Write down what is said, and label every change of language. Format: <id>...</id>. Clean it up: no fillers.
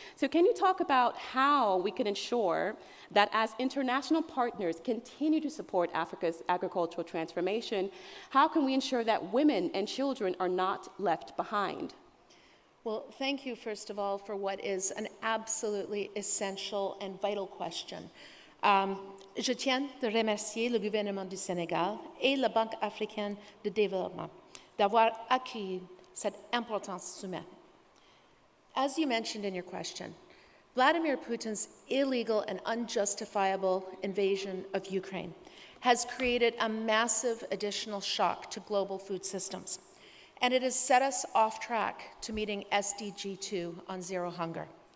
<en>So can you talk about how we can ensure that as international partners continue to support Africa's agricultural transformation, how can we ensure that women and children are not left behind? Well, thank you, first of all, for what is an absolutely essential and vital question.</en> <fr>Je tiens de remercier le gouvernement du Sénégal et la Banque africaine de développement d'avoir accueilli cet important sommet.</fr> <en>As you mentioned in your question, Vladimir Putin's illegal and unjustifiable invasion of Ukraine has created a massive additional shock to global food systems, and it has set us off track to meeting SDG 2 on zero hunger.</en>